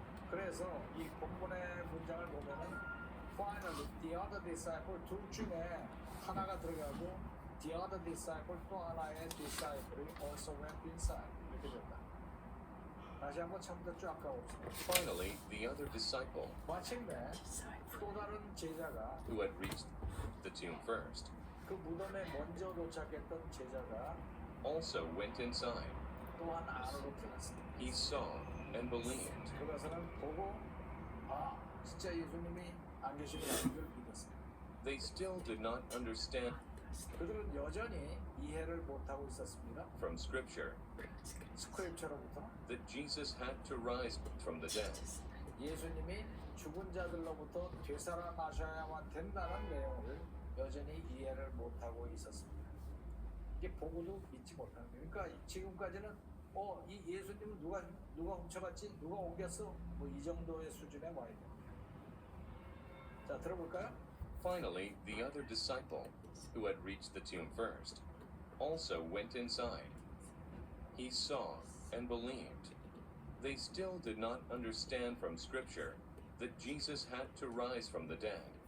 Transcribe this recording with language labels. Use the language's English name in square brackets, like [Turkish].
[Korean] 그래서 이 본문의 문장을 보면은 [English] finally the other disciple [Korean] 둘 중에 하나가 들어가고 [English] the other disciple [Korean] 또 하나의 disciple이 [English] also went inside [Korean] 이렇게 된다. 다시 한번 처음부터 쭉 가봅시다. [English] Finally, the other disciple, [Korean] 마침내 또 다른 제자가 [English] who had reached the tomb first, [Korean] 그 무덤에 먼저 도착했던 제자가 [English] also went inside. [Korean] 또한 안으로 들어갔습니다. [English] He saw and believed. [Korean] 그것은 보고 진짜 예수님이 안 계시다는 걸 믿었습니다. [English] They still did not understand [Korean] 그들은 여전히 이해를 못하고 있었습니다. [English] from Scripture [Korean] 스크립처로부터 [English] that Jesus had to rise from the dead. [Korean] 예수님이 죽은 자들로부터 되살아나셔야만 된다는 내용을 여전히 이해를 못하고 있었습니다. 이게 보고도 믿지 못하는 거예요. 그러니까 지금까지는 이 예수님은 누가 훔쳐갔지? 누가 옮겼어? 뭐 이 정도의 수준에 와 있는 거예요. 자, 들어볼까요? [English] Finally, the other disciple, who had reached the tomb first, also went inside. He saw and believed. They still did not understand from Scripture that Jesus had to rise from the dead.